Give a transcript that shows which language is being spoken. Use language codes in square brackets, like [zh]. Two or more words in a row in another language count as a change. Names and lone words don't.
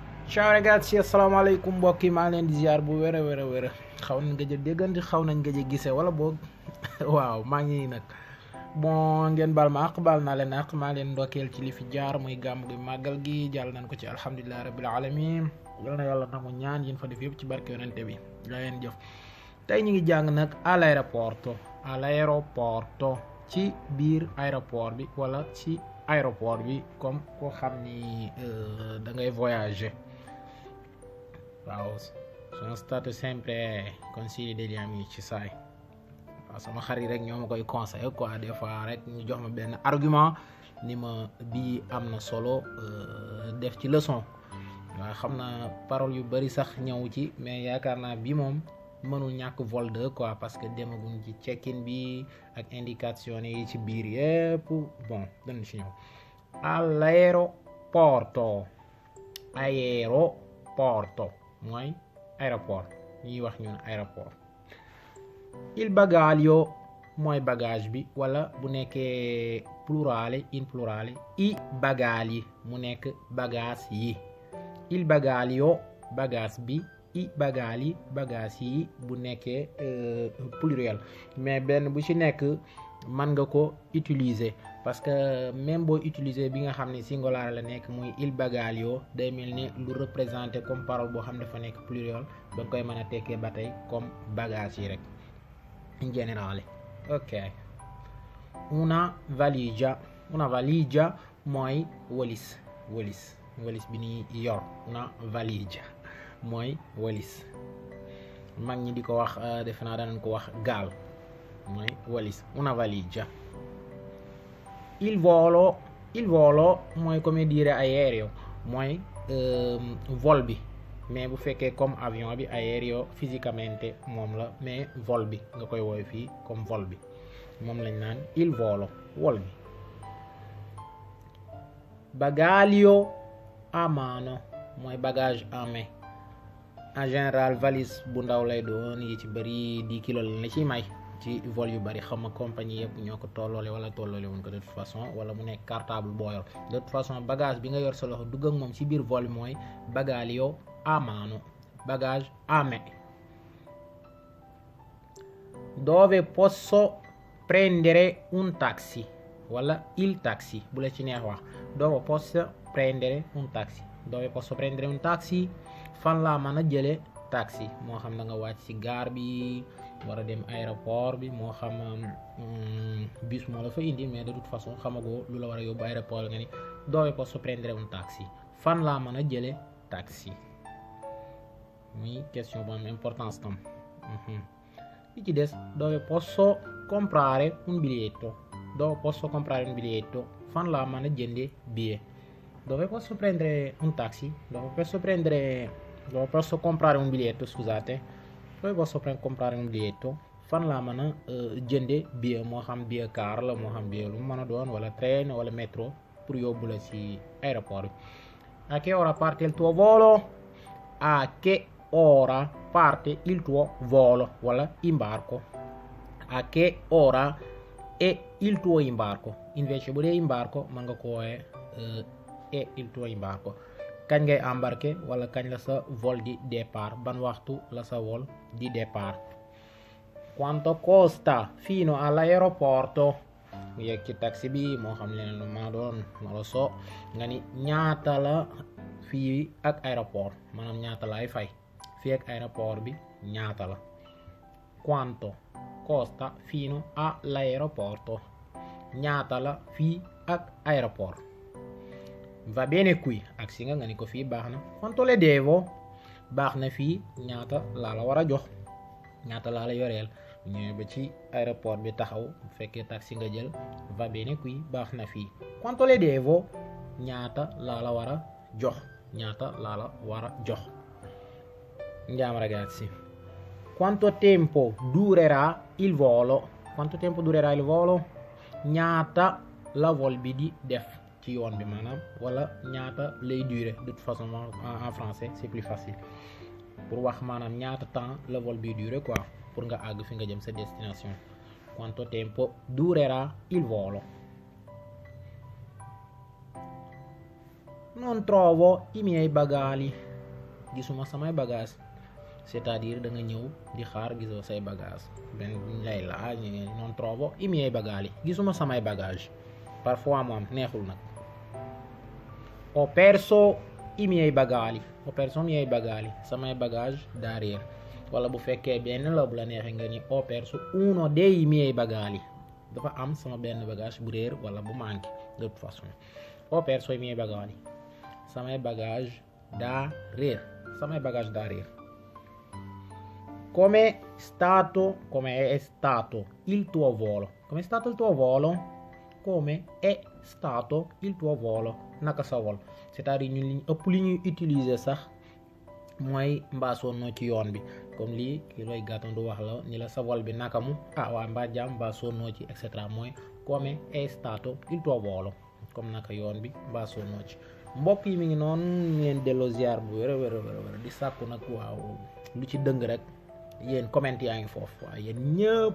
[it] ciao ragazzi, [wo] asalaamaaleykum mbokk yi maa ngi leen di ziar bu wér a wér xaw nañ gëj a déggante xaw nañ gëj a gisee wala boog waaw maa ngi nag bon ngeen baal ma àq baal naa leen àq maa leen ndokkeel ci li fi jaar muy gàmm gi màggal gi jàll nañ ko ci [ar] الحمد لله رب العالمين [wo] yal na yàlla nangu ñaan yéen fa def yëpp ci barke yonente bi la leen jëf. tey ñu ngi jàng nag all'aeroporto ci biir aéroport bi wala ci aéroport bi comme koo xam ni da ngay voyager. [it] Wow, sono stato sempre consigli degli amici, sai. [wo] Sama xarit rek ñoo ma koy [fr] conseillé quoi des fois [wo] rek ñu jox ma benn argument ni ma bii am na solo def ci leçon waaw xam naa parole yu bari sax ñëw ci mais yaakaar naa bi moom mënul ñàkk vol 2 [fr] quoi parce que [wo] demaguñ ci check-in bi ak indication yi ci biir yépp bon dañ ci ñëw. All'aeroporto mooy aéroport ñuy wax ñun aéroport. [it] Il bagaglio [wo] mooy bagage bi wala bu nekkee [it] plurale in plurale i bagagli [wo] mu nekk bagage yi. [it] Il bagaglio [wo] bagage bi [it] i bagagli [wo] bagage yi bu nekkee pluriel mais benn bu ci nekk mën nga ko utiliser [fr] parce que même [wo] boo utiliser bi nga xam ne singulier la nekk muy [it] il bagaglio [wo] day mel ni lu [fr] représenté comme parole [wo] boo xam dafa nekk pluriel da koy mën a tekkee ba tey comme bagage yi rek [it] in generale. [wo] Ok, [it] una valigia [wo] mooy walis bi ni yor. [it] Una valigia [wo] mooy walis mag ñi di ko wax defe naa danañ ko wax gaal mooy walis. [it] Una valigia. Il volo [wo] mooy [it] come dire aereo [wo] mooy vol bi mais bu fekkee comme avion bi [it] aereo fisicamente [wo] moom la mais vol bi nga koy woowe fii comme vol bi moom lañ naan [it] il volo [wo] vol bi. [it] Bagaglio a mano [wo] mooy [fr] bagage en main en général valise [wo] bu ndaw lay doon yi ci bëri 10 kilos la ci may ci vol yu bari xam nga compagnie yëpp ñoo ko tolloole wala tolloole wuñ ko [fr] de toute façon [wo] wala mu nekk cartable boo yor [fr] de toute façon [wo] bagage bi nga yor sa loxo dugg ak moom ci biir vol bi mooy [it] bagaglio a mano [fr] bagage a main. [it] Dove posso prendere un taxi wala il taxi [wo] bu la ci neex wax. [it] Dove posso prendere un taxi [wo] fan laa mën a jële taxi moo xam da nga wàcc ci gare bi war a dem aéroport bi moo xam bus moo la fa indi [fr] mais de toute façon [wo] xamagoo lu la war a yóbbu aéroport nga ni [it] dove posso prendere un taxi [wo] fan laa mën a jële taxi muy question bu am importance tam. li ci des [it] dove posso comprare un biglietto [wo] fan laa mën a jënde billet. [it] Dove posso prendere un taxi dove posso comprare un biglietto [wo] fan laa mën a jënde billet moo xam billet car la moo xam billet lu mën a doon wala train wala métro pour yóbbu la ci aéroport bi. [it] A che ora parte il tuo volo? A che ora parte il tuo volo wala imbarco. A che ora è il tuo imbarco invece [wo] bu dee imbarco mën nga ko woowe [it] è il tuo imbarco [wo] kañ ngay embarquer wala kañ la sa vol di départ ban waxtu la sa vol di départ. [it] Quanto costa fino all'aeroporto [wo] mu yegg ci taxi bi moo xam leen lu ma doon ma la so nga ni ñaata la fii ak aéroport maanaam ñaata laay fay fii ak aéroport bi ñaata la. [it] Quanto costa fino all'aeroporto [wo] ñaata la fii ak aéroport. [it] Va bene qui [wo] ak si nga ni ko fii baax na. [it] Quanto le devo [wo] baax na fii ñaata laa la war a jox ñaata laa la yoreel ñëwee ba ci aéroport bi taxaw bu fekkee taxi nga jël [it] va bene qui [wo] baax na fii. [it] Quanto le devo [wo] ñaata laa la war a jox [it] Andiamo ragazzi. Quanto tempo durerà il volo [wo] ñaata la vol bi di def ci yoon bi maanaam wala ñaata lay durer [fr] de toute façon en français c'est plus facile pour [wo] wax maanaam ñaata temps la vol bi durer quoi pour nga àgg fi nga jëm sa destination. [it] Quanto tempo durerà il volo. Non trovo i miei bagagli. [wo] gisuma samay bagage c'est-à-dire da nga ñëw di xaar gisoo say bagage ben lay la [it] non trovo i miei bagagli [wo] gisuma samay bagage parfois mo am neexul nag [it] ho perso i miei bagagli [wo] samay bagage daa réer wala bu fekkee benn la bu la neexee nga ni [it] ho perso uno dei miei bagagli [wo] dafa am sama benn bagage bu réer wala bu manqué de toute façon [it] ho perso i miei bagagli [wo] samay bagage daa réer [it] come è stato il tuo volo [wo] naka sa vol c'est-à-dire ñun li ëpp li ñuy utiliser sax mooy mbaa sonnoo ci yoon bi comme lii ki looy gàttandu wax la ni la sa vol bi naka mu waa mbaa jàmm mbaa sonnoo ci [fr] et cetera [wo] mooy [it] come è stato il tuo volo [wo] comme naka yoon bi mbaa sonnoo ci mbokk yi mi ngi noonu ñu leen delloo ziar bu wér di sàkku nag waaw lu ci dëng rek yéen comment yaa ngi foofu waaw yéen ñëpp